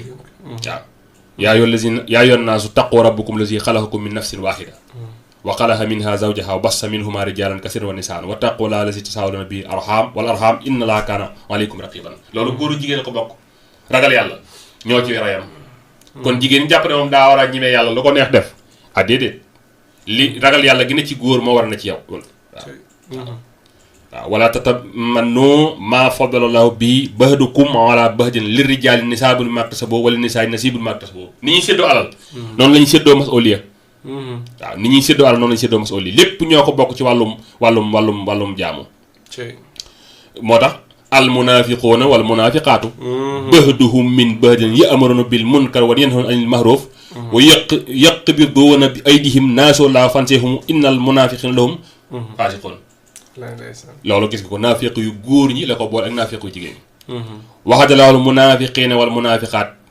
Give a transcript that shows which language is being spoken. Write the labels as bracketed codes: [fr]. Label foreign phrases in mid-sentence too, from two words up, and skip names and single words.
[ar] waaw يا أيها الناس اتقوا ربكم الذي خلقكم من نفس واحدة وخلق منها زوجها وبث منهما رجالا كثيرا ونساء واتقوا الله الذي تساءلون به الأرحام والأرحام إن الله كان عليكم رقيبا inna llaaha kaana alaykum raqiban [wo] loolu góoru jigéen ko bokk ragal yàlla ñoo ci rayam. kon jigéen ñi jàpp ne moom daa war a ñimee yàlla lu ko neex def ah déedéet li ragal yàlla gi ne ci góor moo war na ci yow waaw [ar] ولا تتمنوا ما فضل الله به بعضكم على بعض للرجال نصيب مما اكتسبوا وللنساء نصيب مما اكتسبوا [wo] ni ñuy séddoo alal noonu la ñuy séddoo mas'uliya waaw ni ñuy séddoo alal noonu la ñuy séddoo mas'uliya lépp ñoo ko bokk ci [ar] wàllum jaamu [wo] moo tax [ar] المنافقون والمنافقات بعضهم من بعض يأمرون بالمنكر وينهون عن المعروف ويقبضون أيديهم نسوا الله فنسيهم إن المنافقين لهم الفاسقون [wo] loolu gis nga ko naafiq yu góor ñi la ko boole ak naafiq yu jigéen ñi [ar] وعد الله المنافقين والمنافقات